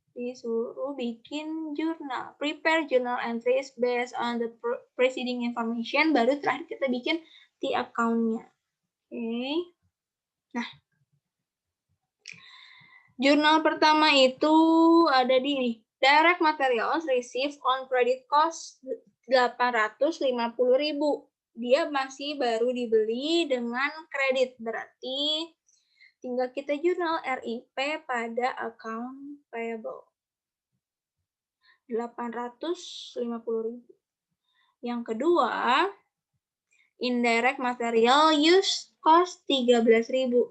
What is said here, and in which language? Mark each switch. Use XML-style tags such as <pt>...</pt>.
<id>Disuruh bikin jurnal.</id> <en>Prepare journal entries based on the preceding information,</en> <id>baru terakhir kita bikin the account-nya. Oke. Nah, jurnal pertama itu ada di ini.</id> <en>Direct materials received on credit cost 850.000.</en> <id>Dia masih baru dibeli dengan kredit, berarti tinggal kita jurnal RIP pada account payable.</id> <en>850.000.</en> <id>Yang kedua,</id> <en>indirect material use cost 13.000.</en>